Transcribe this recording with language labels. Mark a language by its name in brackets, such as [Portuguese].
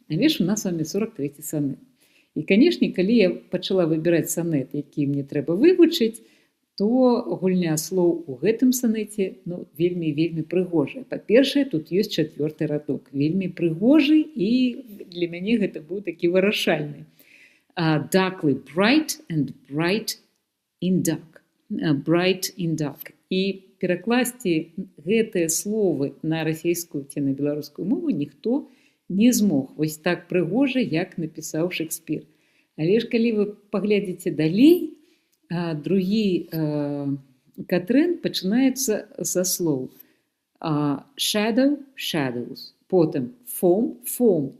[Belarusian] Але ж у нас з вами 43-й санет. І, канешне, калі я пачала выбіраць санет, які мне трэба вывучыць, то гульня слоў у гэтым санеце вельмі прыгожая. Па-першае, тут ёсць 4-й радок. Вельмі прыгожы, і для мяне гэта быў такі вырашальны. [English] Darkly bright and bright in dark. Bright in dark. [Belarusian] І перакласці гэтыя словы на расейскую ці на беларускую мову ніхто не змог. Вось так прыгожа, як напісаў Шекспір. Але ж калі вы паглядзіце далей, другі катрэн пачынаецца са слоў [English] shadow, shadows, [Belarusian] потым [English] foam, foam.